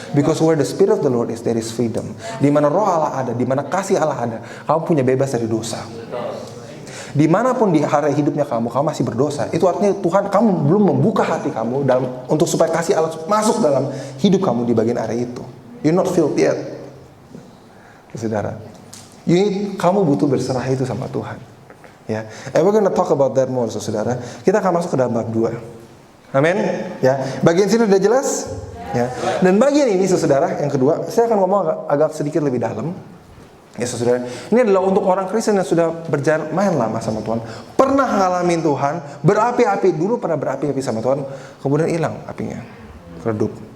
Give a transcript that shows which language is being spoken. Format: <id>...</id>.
<en>Because where the spirit of the Lord is, there is freedom.</en> <id>Di mana roh Allah ada, di mana kasih Allah ada, kamu punya bebas dari dosa. Dimanapun di hari hidupnya kamu masih berdosa. Itu artinya Tuhan, kamu belum membuka hati kamu untuk supaya kasih Allah masuk dalam hidup kamu di bagian area itu.</id> <en>You're not filled yet, saudara.</en> <id>Kamu butuh berserah itu sama Tuhan.</id> <en>Ya, and we're gonna talk about that more, saudara.</en> <id>Kita akan masuk ke dalam bab 2. Amin. Ya, bagian sini udah jelas. Ya. Dan bagian ini, saudara, yang kedua, saya akan ngomong agak sedikit lebih dalam. Ya, saudara. Ini adalah untuk orang Kristen yang sudah berjalan main lama sama Tuhan, pernah ngalamin Tuhan, berapi-api dulu, pernah berapi-api sama Tuhan, kemudian hilang apinya, redup.</id>